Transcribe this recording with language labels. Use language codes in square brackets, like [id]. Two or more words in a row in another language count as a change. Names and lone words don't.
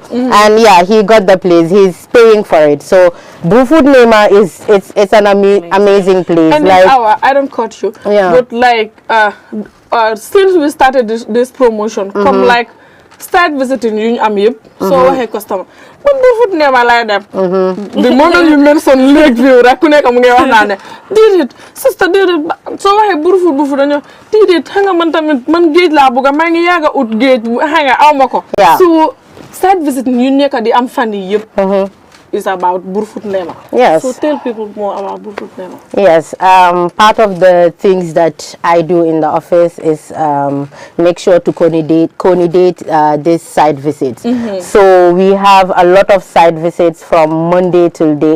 [en] And yeah, he got the place. He's paying for it. So Brufut Nema it's an amazing place. And like I don't cut you, yeah. But like since we started this promotion, come like start visiting you [wo] so waxe customer man Brufut Nema lay dem [en] the moment you mention lake view [wo] rek ku nekk mu ngi wax naan déedéet sister déedéet so waxe Brufut dañu déedéet nga man tamit man géej laa bëgg maa ngi yaaga ut géej nga aw ma ko so [en] start visiting you [wo] nekk di am fan yi yëpp [en] is about [wo] Brufut Nema. [en] Yes. So tell people more about Brufut Nema. Yes, part of the things that I do in the office is make sure to coordinate these site visits. So we have a lot of site visits from Monday till day.